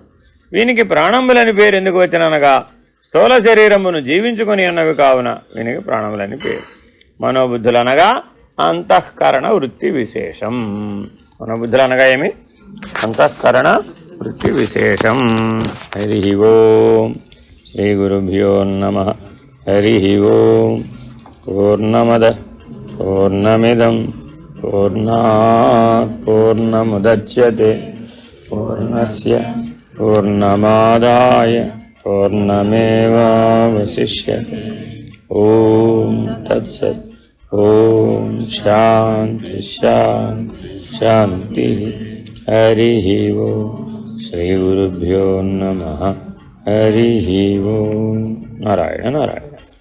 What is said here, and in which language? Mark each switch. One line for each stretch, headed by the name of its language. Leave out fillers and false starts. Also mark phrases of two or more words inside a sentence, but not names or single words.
Telugu: వీనికి ప్రాణములని పేరు ఎందుకు వచ్చిననగా స్థూల శరీరమును జీవించుకొని ఉన్నవి కావున వీనికి ప్రాణములని పేరు. మనోబుద్ధులు అనగా అంతఃకరణ వృత్తి విశేషం. మనోబుద్ధులు అనగా ఏమి? అంతఃకరణ వృత్తి విశేషం.
Sanskrit: హరి ఓం. శ్రీ గురుభ్యో నమః. హరి ఓం. పూర్ణమద పూర్ణమిదం పూర్ణాత్ పూర్ణముదచ్యతే పూర్ణస్య పూర్ణమాదాయ పూర్ణమేవావశిష్యతే. ఓం తత్సత్. ఓం శాంతి శాంతి శాంతి. హరి ఓం. శ్రీ గురుభ్యో నమః. హరి ఓం. నారాయణ నారాయణ.